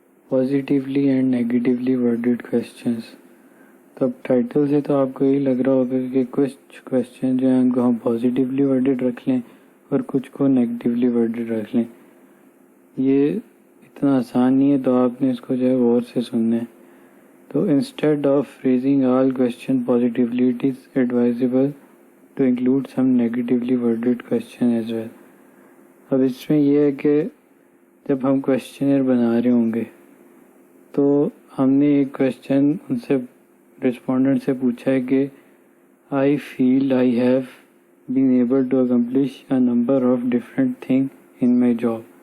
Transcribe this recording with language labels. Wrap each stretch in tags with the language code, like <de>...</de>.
<ur>Positively and negatively worded questions, تو اب title سے تو آپ کو یہی لگ رہا ہوگا کہ کچھ کویشچن جو ہیں ان کو ہم پازیٹیولی ورڈڈ رکھ لیں اور کچھ کو نیگیٹیولی ورڈڈ رکھ لیں. یہ اتنا آسان نہیں ہے، تو آپ نے اس کو جو ہے غور سے سننا ہے.</ur> <en>تو instead of phrasing all question positively, it is advisable to include some negatively worded question as well.</en> <ur>اب اس میں یہ ہے کہ جب ہم کویشچنر بنا رہے ہوں گے تو ہم نے ایک کویشچن ان سے رسپونڈنٹ سے پوچھا ہے کہ I feel I have been able to accomplish a number of different things in my job.</ur>